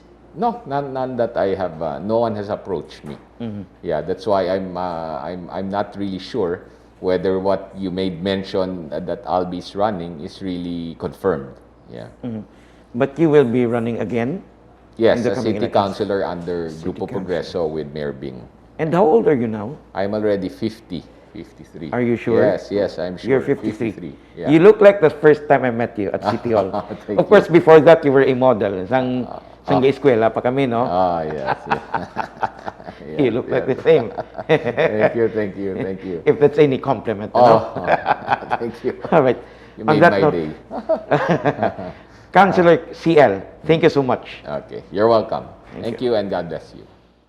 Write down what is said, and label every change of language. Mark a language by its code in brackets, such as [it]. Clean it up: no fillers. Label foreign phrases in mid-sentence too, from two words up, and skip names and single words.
[en] No, none that I have. No one has approached me. Mm-hmm. Yeah, that's why I'm not really sure whether what you made mention that Albee is running is really confirmed. Yeah. Mm-hmm. But you will be running again? Yes, as city councilor under Grupo Progreso with Mayor Bing. And how old are you now? I'm already 53. Are you sure? Yes, I'm sure. You're 53. Yeah. You look like the first time I met you at City Hall. Of course, before that, you were a model. [hil] Sang eskwela pa kami, no? [en] Yes. Yeah. You look like the same. Thank you. If that's any compliment. Thank you. All right. You made my day. Councilor CL, thank you so much. Okay, you're welcome. Thank you and God bless you.